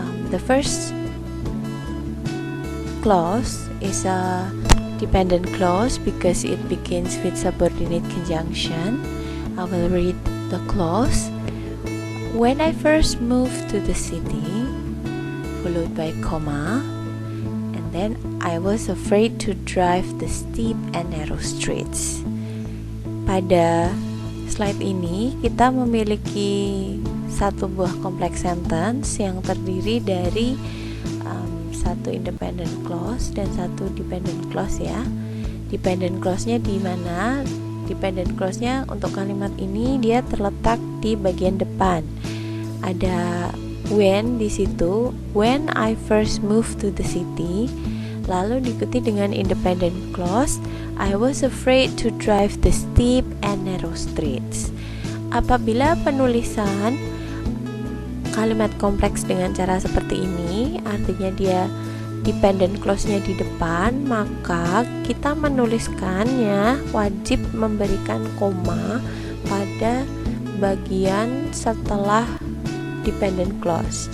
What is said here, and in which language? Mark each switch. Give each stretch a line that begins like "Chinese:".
English: The first clause is a dependent clause because it begins with subordinate conjunction. I will read the clause. When I first moved to the city, followed by comma, and then I was afraid to drive the steep and narrow streets.
Indonesian: Pada slide ini kita memiliki satu buah complex sentence yang terdiri dari satu independent clause dan satu dependent clause ya. Dependent clause-nya di mana? Dependent clause-nya untuk kalimat ini dia terletak di bagian depan.
English: Ada when
Indonesian: di situ,
English: when I first moved to the city.
Indonesian: Lalu diikuti dengan
English: independent clause, I was afraid to drive the steep and narrow streets.
Indonesian: Apabila penulisan kalimat kompleks dengan cara seperti ini, artinya dia dependent clause-nya di depan, maka kita menuliskannya wajib memberikan koma pada bagian setelah dependent clause.